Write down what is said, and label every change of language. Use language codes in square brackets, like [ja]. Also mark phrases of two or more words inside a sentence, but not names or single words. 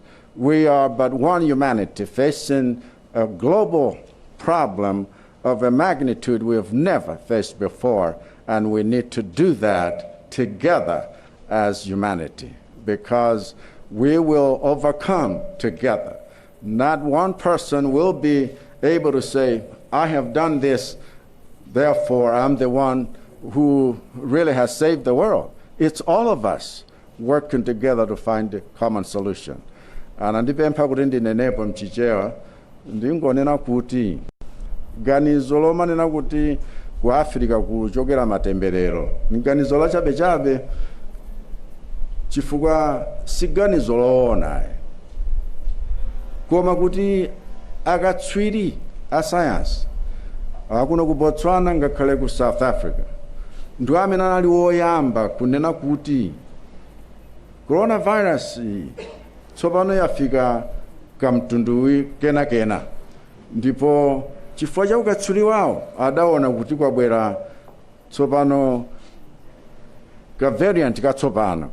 [en] We are but one humanity facing a global problem of a magnitude we have never faced before, and we need to do that together as humanity, because we will overcome together. Not one person will be able to say, I have done this, therefore I'm the one who really has saved the world. It's all of us working together to find a common solution. [ny] And ndipempha kuti ndinenepo mchichewa ndingonena kuti ganizo lomanena kuti ku Africa kuchokera matemberero nganizo lachabechabe, chifukwa si ganizo loona, koma kuti akatswiri a science akuno ku Botswana ngakhale ku South Africa ndiwo amene anali woyamba kunena kuti coronavirus tsopano yafika kamtundu kena, ndipo chifukwa cha ukatswiri wawo adaona kuti kwabwera tsopano ka variant katsopano.